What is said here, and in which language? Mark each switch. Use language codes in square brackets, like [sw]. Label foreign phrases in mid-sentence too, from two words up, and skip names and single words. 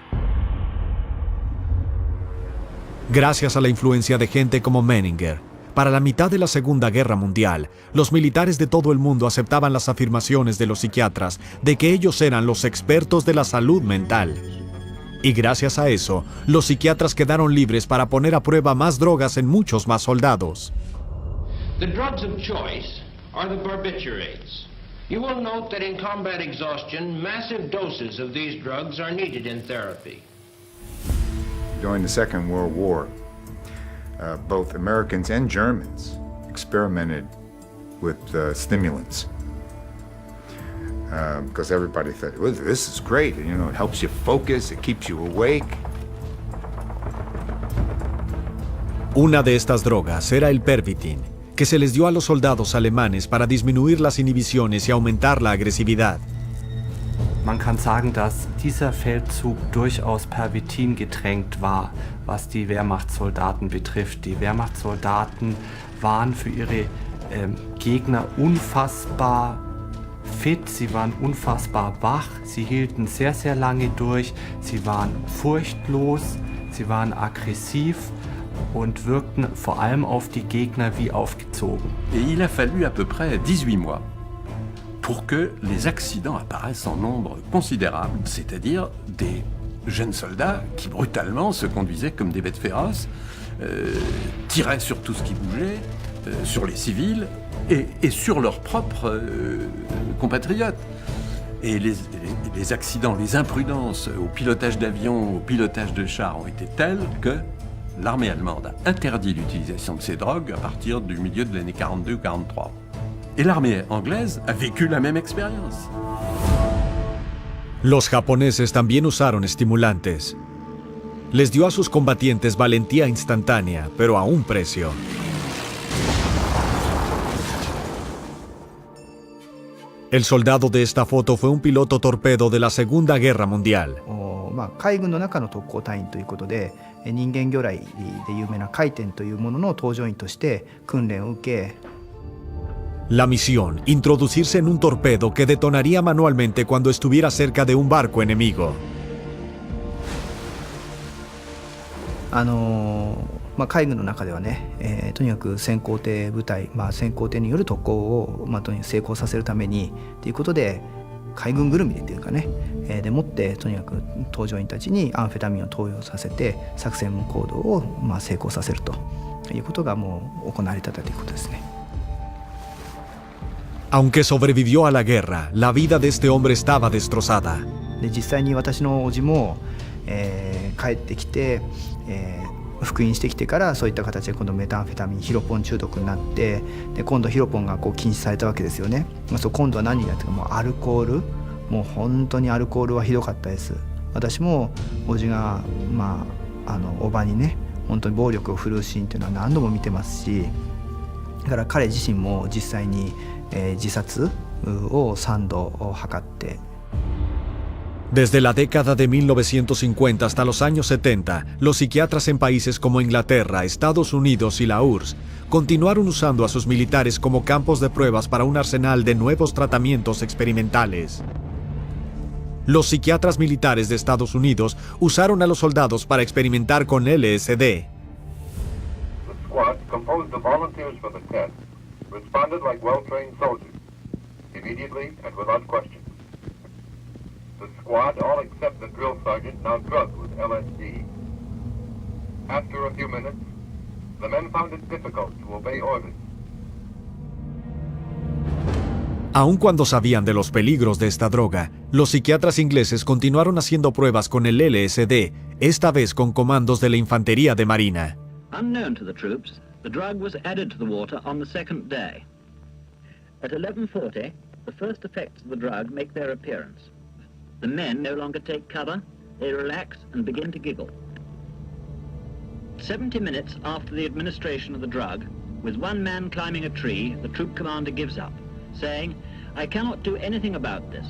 [es] Gracias a la influencia de gente como Menninger, para la mitad de la Segunda Guerra Mundial, los militares de todo el mundo aceptaban las afirmaciones de los psiquiatras de que ellos eran los expertos de la salud mental. Y gracias a eso, los psiquiatras quedaron libres para poner a prueba más drogas en muchos más soldados. [en] The drugs of choice are the barbiturates. You will note that in combat exhaustion, massive doses of these drugs are needed in therapy. During the Second World War, both Americans and Germans experimented with stimulants because everybody thought, well, this is great. You know, it helps you focus, it keeps you awake. [es] Una de estas drogas era el Pervitin, que se les dio a los soldados alemanes para disminuir las inhibiciones y aumentar la agresividad. [de] Man kann sagen, dass dieser Feldzug durchaus Pervitin getränkt war, was die Wehrmachtssoldaten betrifft. Die Wehrmachtssoldaten waren für ihre Gegner unfassbar fit, sie waren unfassbar wach, sie hielten sehr, sehr lange durch, sie waren furchtlos, sie waren aggressiv und wirkten vor allem auf die Gegner wie aufgezogen. [fr] Et il a fallu à peu près 18 mois pour que les accidents apparaissent en nombre considérable, c'est-à-dire des jeunes soldats qui brutalement se conduisaient comme des bêtes féroces, tiraient sur tout ce qui bougeait, sur les civils et sur leurs propres compatriotes. Et les accidents, les imprudences au pilotage d'avions, au pilotage de chars ont été telles que l'armée allemande a interdit l'utilisation de ces drogues à partir du milieu de l'année 42 ou 43. Et l'armée anglaise a vécu la même expérience. [es] Los japoneses también usaron estimulantes. Les dio a sus combatientes valentía instantánea, pero a un precio. El soldado de esta foto fue un piloto torpedo de la Segunda Guerra Mundial. [ja] 海軍の中の特攻隊員ということで、人間魚雷で有名な回天というものの搭乗員として訓練を受け、 [es] La misión, introducirse en un torpedo que detonaría manualmente cuando estuviera cerca de un barco enemigo. [ja] 海軍の中ではね、とにかく先行艇部隊、先行艇による特攻を、とにかく成功させるためにということで、海軍ぐるみでっていうかね、でもってとにかく搭乗員たちにアンフェタミンを投与させて作戦行動を成功させるということがもう行われていたということですね。 [es] Aunque sobrevivió a la guerra, la vida de este hombre estaba destrozada. [ja] で実際に私の叔父も、帰ってきて、復員してきてからそういった形で今度メタンフェタミンヒロポン中毒になって、で今度ヒロポンが禁止されたわけですよね。今度は何になってか、もうアルコール、もう本当にアルコールはひどかったです。私も叔父が叔母にね本当に暴力を振るうシーンっていうのは何度も見てますし、だから彼自身も実際に、自殺を3度図って。 [es] Desde la década de 1950 hasta los años 70, los psiquiatras en países como Inglaterra, Estados Unidos y la URSS continuaron usando a sus militares como campos de pruebas para un arsenal de nuevos tratamientos experimentales. Los psiquiatras militares de Estados Unidos usaron a los soldados para experimentar con LSD. [en] The squad, composed of volunteers for the test, responded like well-trained soldiers, immediately and without question. The squad, all except the drill sergeant, now drugged with LSD. After a few minutes, the men found it difficult to obey orders. [es] Aun cuando sabían de los peligros de esta droga, los psiquiatras ingleses continuaron haciendo pruebas con el LSD, esta vez con comandos de la Infantería de Marina. [en] Unknown to the troops, the drug was added to the water on the second day. At 11:40, the first effects of the drug make their appearance. The men no longer take cover, they relax and begin to giggle. 70 minutes after the administration of the drug, with one man climbing a tree, the troop commander gives up, saying, "I cannot do anything about this.